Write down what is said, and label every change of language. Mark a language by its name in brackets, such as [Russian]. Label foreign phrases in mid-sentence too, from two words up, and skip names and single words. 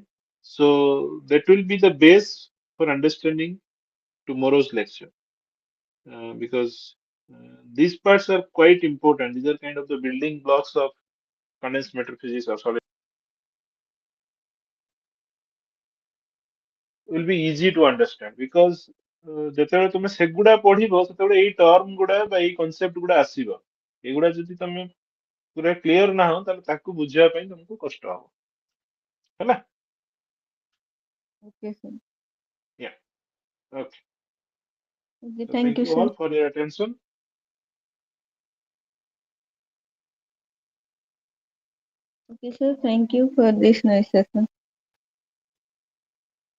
[English] So that will be the base for understanding tomorrow's lecture. Because these parts are quite important. These are kind of the building blocks of condensed matter physics or solid. Will be easy to understand because [Odia] ଯେତେବେଳେ ତମେ ସେଗୁଡା ପଢିବ ସେତେବେଳେ ଏଇ ଟର୍ମ ଗୁଡା ବା ଏଇ କନସେପ୍ଟ ଗୁଡା ଆସିବ ଏଗୁଡା ଯଦି ତମେ ପୁରା କ୍ଲିୟର ନାହଁ ତାହେଲେ ତାକୁ ବୁଝିବା ପାଇଁ ତମକୁ କଷ୍ଟ ହବ ହେଲା. [English] Okay, sir. Yeah. Okay. Okay, So thank thank you, you sir. all for your attention. Okay, sir. Thank you for this nice session.